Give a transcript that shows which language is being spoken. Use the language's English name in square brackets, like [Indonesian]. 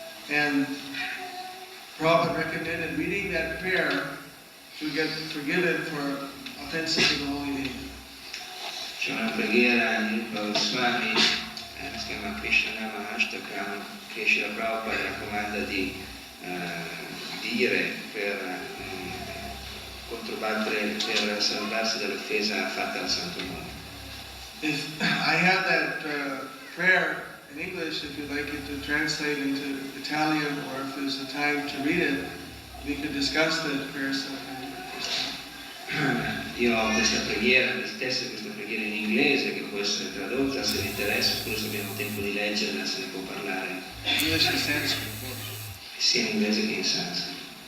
[English] And Prabhupada recommended reading that prayer to get forgiven for offenses to the holy name. [Italian] C'è una preghiera di Rupa Goswami, si chiama Krishna Nama Ashtakam, che Srila Prabhupada raccomanda di dire per controbattere, per salvarsi dall'offesa fatta al santo nome. [English] If I have that prayer in English, if you'd like it to translate into Italian, or if there's a time to read it, we could discuss that prayer sometime. [Italian] Io ho questa preghiera, questa preghiera in inglese che può essere tradotta se vi interessa, oppure se abbiamo tempo di leggerla se ne può parlare [English] English and Sanskrit. [Italian] sia in inglese che in sanscrito.